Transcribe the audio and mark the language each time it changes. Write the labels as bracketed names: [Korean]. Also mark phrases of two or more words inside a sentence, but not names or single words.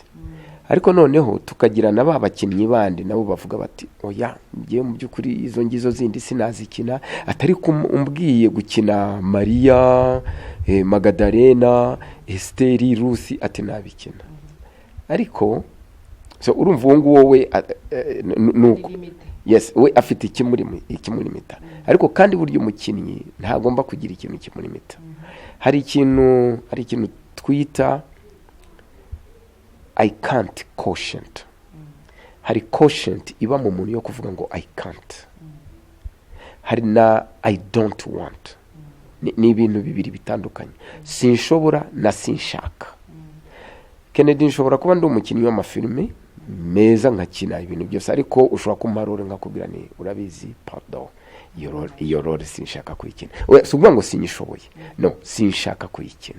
[Kinyarwanda] Ariko noneho tukagira na ba bakinnyi bandi nabo bavuga bati oya ngiye mu by'ukuri izo ngizo zindi sinazikina, atari kumbwiye gukina Maria, Magdalena, Esteri, Rusi ati nabikina. Ariko so urumva wowe nuko yes we afite ikimulimita, ariko kandi buryo umukinnyi ntagomba kugira ikintu kimulimita. Hari ikintu twita [English] I can't quotient. [Kinyarwanda] Hari quotient iba mu muntu yo kuvuga ngo [English] I can't. [Kinyarwanda] Hari na [English] I don't want. [Kinyarwanda] Ni ibintu bibiri bitandukanye. Sinshobora na sinshaka. Kennedy nshobora kuba ndi umukinnyi w'amafilme meza nkakina ibintu byose, ariko ushobora kumarore nkakubwira ni urabizi pardon iyo role sinshaka kuyikina. Oya suvuga ngo sinyishoboye, no sinshaka kuyikina.